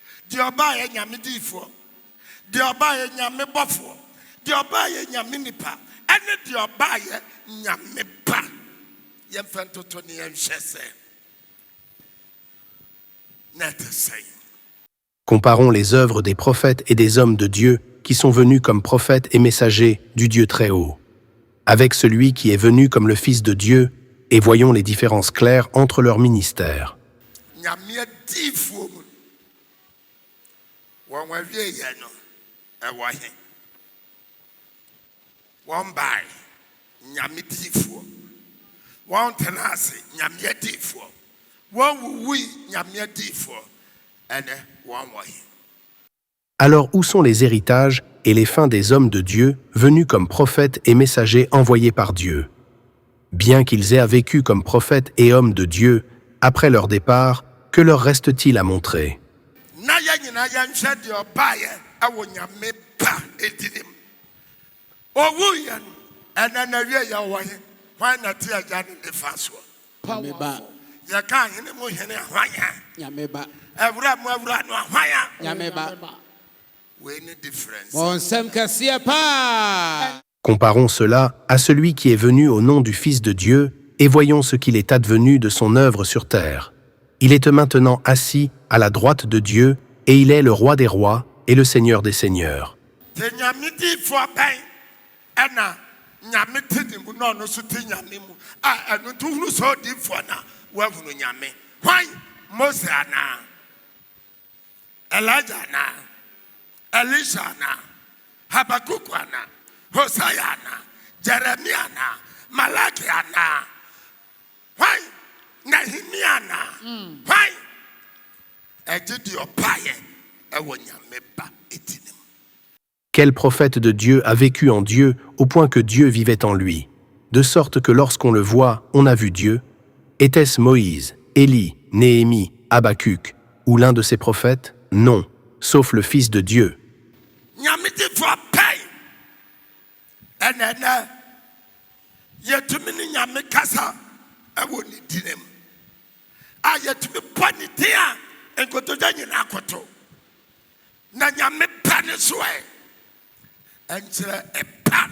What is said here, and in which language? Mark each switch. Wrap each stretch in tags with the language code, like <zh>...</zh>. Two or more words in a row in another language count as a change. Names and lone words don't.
<ak>deɛ ɔbaayɛ nyame diifoɔ deɛ ɔbaayɛ nyame bɔfoɔ deɛ ɔbaayɛ nyame nipa ɛne deɛ ɔbaayɛ nyame ba yɛmfa ntoto ne yɛnhwɛ sɛ na ɛte sɛn.</ak> <fr>Comparons les œuvres des prophètes et des hommes de Dieu qui sont venus comme prophètes et messagers du Dieu très haut, avec celui qui est venu comme le Fils de Dieu, et voyons les différences claires entre leurs ministères.</fr> <ak>Nyame diifoɔ mu wɔn awieyɛ no ɛwɔ he wɔn bae nyame diifoɔ wɔn tena ase nyame diifoɔ wɔn wuwui nyame diifoɔ ɛnɛ wɔn wɔ he.</ak> <fr>Alors où sont les héritages et les fins des hommes de Dieu venus comme prophètes et messagers envoyés par Dieu? Bien qu'ils aient vécu comme prophètes et hommes de Dieu, après leur départ, que leur reste-t-il à montrer?</fr> <ak>Na yɛnyina yɛnhwɛ deɛ ɔbaayɛ ɛwɔ nyame ba edinim owuiɛ no ɛnɛ na wie yɛ wɔ he hwan na te agya ne nifa soɔ Nyame ba. yɛka hene mu hene ahwanya Nyame ba. ɛwura mu ɛwura no ahwanya Nyame ba. wei ne difference. Bonsam kɛseɛ paa.</ak> <fr>Comparons cela à celui qui est venu au nom du Fils de Dieu et voyons ce qu'il est advenu de son œuvre sur terre. Il est maintenant assis à la droite de Dieu et il est le roi des rois et le Seigneur des seigneurs.</fr> <ak>te nyame diifoɔ bɛn ɛna nyame te ne mu na ɔno nso te nyame mu a ɛno nto hunu sɛ ɔdiifoɔ na woahunu nyame hwan Mose anaa Elijah anaa Elisha anaa Habakuk anaa Hosea anaa Jeremia anaa Malaki anaa hwan Nehemia anaa hwan ɛgye deɛ ɔbaayɛ ɛwɔ nyame ba edinim.</ak> <fr>Quel prophète de Dieu a vécu en Dieu au point que Dieu vivait en lui, de sorte que lorsqu'on le voit, on a vu Dieu? Était-ce Moïse, Élie, Néhémie, Habacuc ou l'un de ces prophètes? Non, sauf le Fils de Dieu.</fr> <ak>Nyame diifoɔ pɛi ɛnɛ yɛtumi ne nyame kasa ɛwɔ ne dinim a yɛtumi bɔ ne din a nkotodwe nyinaa koto na nyame pɛ ne so ɛ ɛnkyerɛ ɛpa</ak>